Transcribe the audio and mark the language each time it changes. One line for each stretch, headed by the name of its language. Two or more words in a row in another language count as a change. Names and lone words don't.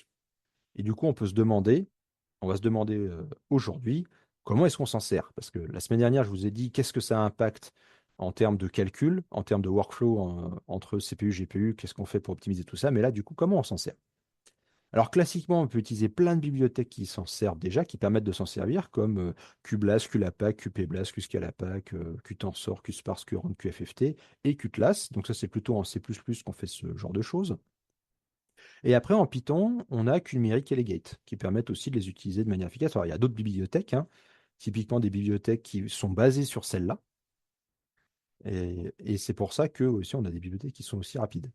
French: Et du coup, on va se demander aujourd'hui, comment est-ce qu'on s'en sert? Parce que la semaine dernière, je vous ai dit qu'est-ce que ça impacte en termes de calcul, en termes de workflow entre CPU, GPU, qu'est-ce qu'on fait pour optimiser tout ça? Mais là, du coup, comment on s'en sert? Alors classiquement, on peut utiliser plein de bibliothèques qui s'en servent déjà, qui permettent de s'en servir, comme QBLAS, QLAPACK, QPBLAS, QSCALAPACK, QTensor, QSPARSE, QRAND, QFFT et QClass. Donc ça, c'est plutôt en C++ qu'on fait ce genre de choses. Et après, en Python, on a QNumeric et Legate, qui permettent aussi de les utiliser de manière efficace. Alors, il y a d'autres bibliothèques, hein, typiquement des bibliothèques qui sont basées sur celle-là. Et c'est pour ça que aussi, on a des bibliothèques qui sont aussi rapides.